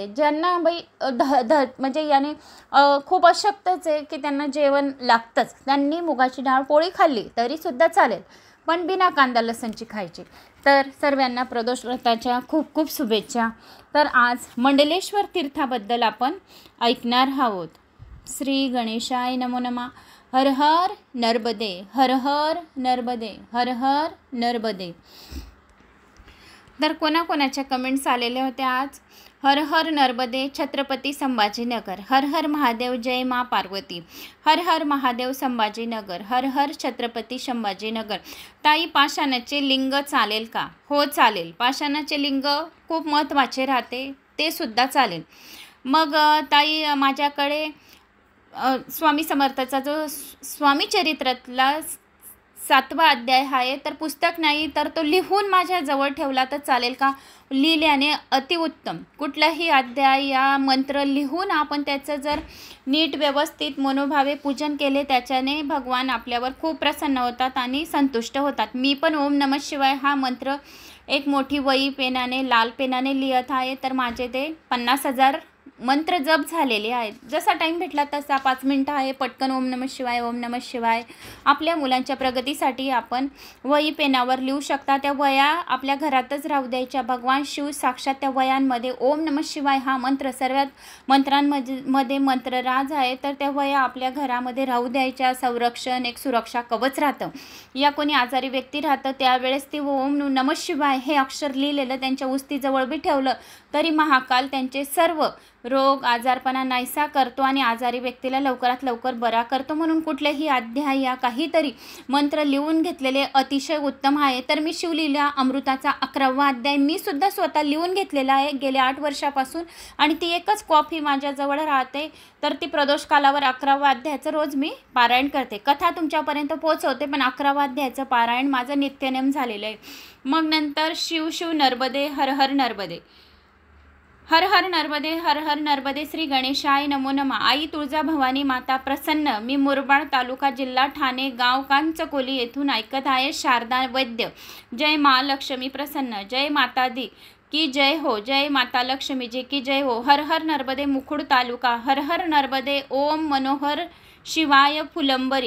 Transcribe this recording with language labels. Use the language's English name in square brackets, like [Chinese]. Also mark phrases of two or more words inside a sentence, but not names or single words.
[Marathi] ज्यांना म्हणजे याने खूप अशक्तच आहे की त्यांना जेवण लागतंच, त्यांनी मुगाची डाळ पोळी खाल्ली तरीसुद्धा चालेल, पण बिना कांदा लसणची खायची। तर सर्वांना प्रदोष व्रताच्या खूप शुभेच्छा। तर आज मंडलेश्वर तीर्थाबद्दल आपण ऐकणार आहोत। [Sanskrit] श्री गणेशाय नमो नमः। [Marathi] हर हर नर्मदे, हर हर नर्मदे, हर हर नर्मदे। तर कोणाच्या कमेंट्स आलेल्या होत्या आज। हर हर नर्मदे, छत्रपती संभाजीनगर। हर हर महादेव, जय मा पार्वती। हर हर महादेव, संभाजीनगर। हर हर छत्रपती संभाजीनगर। ताई, पाषाणाचे लिंग चालेल का? हो चालेल, पाषाणाचे लिंग खूप महत्त्वाचे राहते, ते सुद्धा चालेल। मग ताई, माझ्याकडे स्वामी समर्थाचा जो स्वामी चरित्रातला 7वा अध्याय आहे, तर पुस्तक नाही, तर तो लिहून माझ्याजवळ ठेवला तर चालेल का? लिहिल्याने अतिउत्तम। कुठलाही अध्याय या मंत्र लिहून आपण त्याचं जर नीट व्यवस्थित मनोभावे पूजन केले, त्याच्याने भगवान आपल्यावर खूप प्रसन्न होतात आणि संतुष्ट होतात। मी पण ओम नमः शिवाय हा मंत्र एक मोठी वही पेनाने, लाल पेनाने लिहत आहे, तर माझे ते 50,000 मंत्र जप झालेले आहेत. जसा टाईम भेटला तसा 5 मिनटं आहे, पटकन [Sanskrit] ओम नमः शिवाय ओम नमः शिवाय. [Marathi] आपल्या मुलांच्या प्रगतीसाठी आपण वही पेनावर लिहू शकता. त्या वया आपल्या घरातच राहू द्यायच्या. भगवान शिव साक्षात त्या वयांमध्ये ओम नमः शिवाय हा मंत्र सर्वात मंत्रांमध्ये मंत्रराज आहे. तर त्या वया आपल्या घरामध्ये राहू द्यायच्या. संरक्षण, एक सुरक्षा कवच राहतं. या कोणी आजारी व्यक्ती राहतं त्यावेळेस ती ओम नमः शिवाय हे अक्षर लिहिलेलं त्यांच्या उस्तीजवळ बी ठेवलं तरी महाकाल त्यांचे सर्व रोग आजारपणा नाहीसा करतो आणि आजारी व्यक्तीला लवकरात लवकर बरा करतो. म्हणून कुठलेही अध्याय या काहीतरी मंत्र लिहून घेतलेले अतिशय उत्तम आहे. तर मी शिवलीला अमृताचा 11वा अध्याय मी सुद्धा स्वतः लिहून घेतलेला आहे गेल्या 8 वर्षापासून आणि ती एकच कॉपी माझ्याजवळ राहते. तर ती प्रदोष कालावर 11वा अध्यायाचं रोज मी पारायण करते. कथा तुमच्यापर्यंत पोहोचवते पण 11वा अध्यायाचं पारायण माझं नित्यनेम झालेलं आहे. मग नंतर शिव शिव नर्मदे हर हर नर्मदे, हर हर नर्मदे, हर हर नर्मदे. [Sanskrit] श्री गणेशाय नमो नमः. [Marathi] आई तुळजा भवानी माता प्रसन्न. मी मुरबाड तालुका जिल्हा ठाणे गाव कांचकोली येथून ऐकत आहे. शारदा वैद्य. जय महालक्ष्मी प्रसन्न. [Hindi] जय माता दी की जय हो. जय माता लक्ष्मी जी की जय हो. [Marathi] हर हर नर्मदे मुकुड तालुका. हर हर नर्मदे. ओम मनोहर शिवाय फुलंबरी.